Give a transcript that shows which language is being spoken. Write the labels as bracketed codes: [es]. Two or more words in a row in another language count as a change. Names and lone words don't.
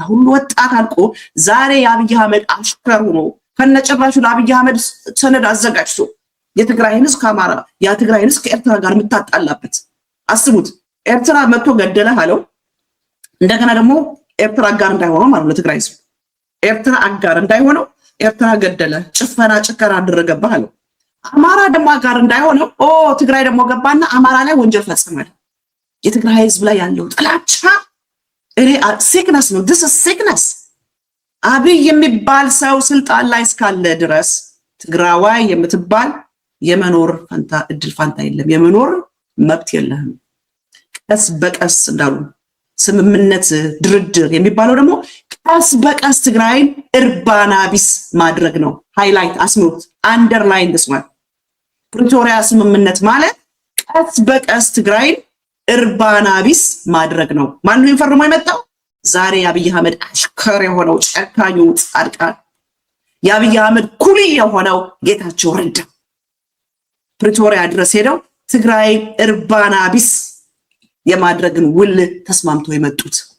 [am] ሁሉ ወጣት አልቆ ዛሬ የአብይ አህመድ አሽከር ሆኖ ከነጭራሹ ለአብይ አህመድ ሰነድ አዘጋጅቶ የትግራይን ህዝብ ከአማራ የትግራይን ህዝብ ከኤርትራ ጋር የምታጣላበት አስቡት። ኤርትራ መጥቶ ገደለ አለው። እንደገና ደግሞ ኤርትራ አጋር እንዳይሆነው ማለት ለትግራይ ህዝብ ኤርትራ አጋር እንዳይሆነው ኤርትራ ገደለ፣ ጭከና አደረገበት አለው። አማራ ደግሞ አጋር እንዳይሆነው ትግራይ ደግሞ ገባና አማራ ላይ ወንጀል ፈጸመ። የትግራይ ህዝብ ላይ ያለው ጥላቻ ሲክነስ ነው። [en] this is sickness። [am] አብይ የሚባል ሰው ስልጣን ላይ እስካለ ድረስ ትግራዋይ የምትባል የመኖር እድል ፋንታ የለም፣ የመኖር መብት የለህም። ቀስ በቀስ እንዳሉ ስምምነት ድርድር የሚባለው ደግሞ ቀስ በቀስ ትግራይን እርባና ቢስ ማድረግ ነው። ሃይላይት አስምሩት፣ አንደርላይን [en] this one። [am] ፕሪቶሪያ ስምምነት ማለት ቀስ በቀስ ትግራይን እርባና ቢስ ማድረግ ነው። ማን ነው ፈርሞ የመጣው? ዛሬ የአብይ አህመድ አሽከር የሆነው ጨካኙ ጻድቃን የአብይ አህመድ ኩሊ የሆነው ጌታቸው ረዳ ፕሪቶሪያ ድረስ ሄደው ትግራይ እርባና ቢስ የማድረግን ውል ተስማምተው የመጡት